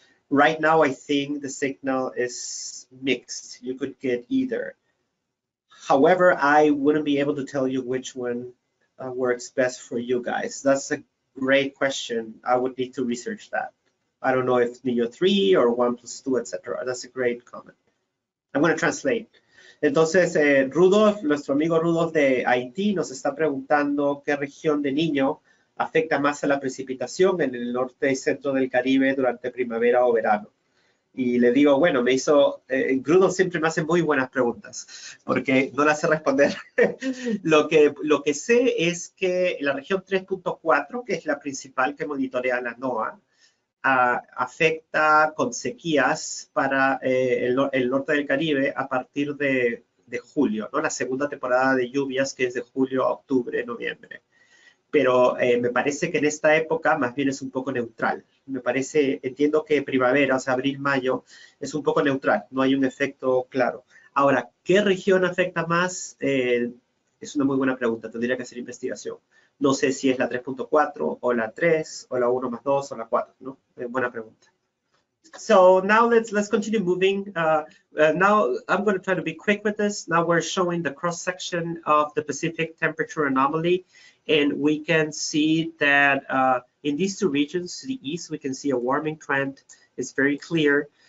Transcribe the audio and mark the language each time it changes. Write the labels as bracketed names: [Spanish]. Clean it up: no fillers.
[English] Right now, I think the signal is mixed. You could get either. However, I wouldn't be able to tell you which one works best for you guys. That's a great question. I would need to research that. I don't know if Nino 3 or 1+2, etc. That's a great comment. I'm going to translate. [Spanish] Entonces, Rudolf, nuestro amigo Rudolf de Haití, nos está preguntando qué región de Niño afecta más a la precipitación en el norte y centro del Caribe durante primavera o verano. Y le digo, bueno, Rudolf siempre me hace muy buenas preguntas, porque no las sé responder. Lo que sé es que la región 3.4, que es la principal que monitorea la NOAA, afecta con sequías para el norte del Caribe a partir de julio, ¿no? La segunda temporada de lluvias, que es de julio a octubre, noviembre. Pero me parece que en esta época más bien es un poco neutral. Entiendo que primavera, o sea, abril, mayo, es un poco neutral, no hay un efecto claro. Ahora, ¿qué región afecta más? Es una muy buena pregunta, tendría que hacer investigación. No sé si es la 3.4 o la 3 o la 1+2 o la 4, ¿no? Buena pregunta. [English] So now let's continue moving. Now I'm going to try to be quick with this. Now we're showing the cross section of the Pacific temperature anomaly, and we can see that in these two regions, to the east, we can see a warming trend. It's very clear.